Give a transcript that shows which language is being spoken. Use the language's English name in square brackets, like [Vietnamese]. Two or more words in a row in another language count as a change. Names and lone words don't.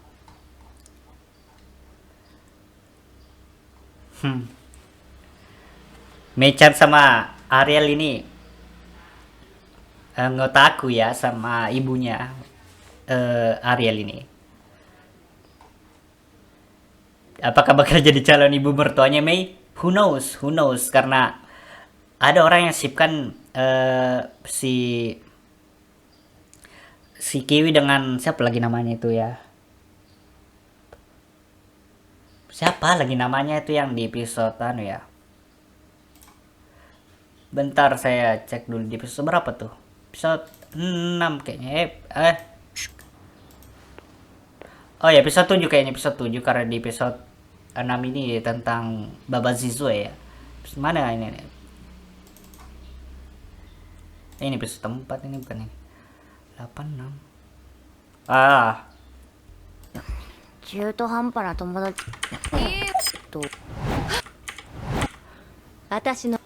[Indonesian] Mechan sama Ariel ini ngotaku ya sama ibunya Ariel ini. Apakah bakal jadi calon ibu mertuanya Mei? [English] Who knows? [Indonesian] Karena ada orang yang sipkan si Kiwi dengan siapa lagi namanya itu ya? Siapa lagi namanya itu yang di episode ya? Bentar saya cek dulu di episode berapa tuh? Episode 6 kayaknya. Oh ya, episode 7 kayaknya, episode 7 karena di episode 6 ini tentang Baba Zizue ya. Mana ini? Ini episode 4 ini bukan ini. 86. [Japanese] 中途半端な友達と私の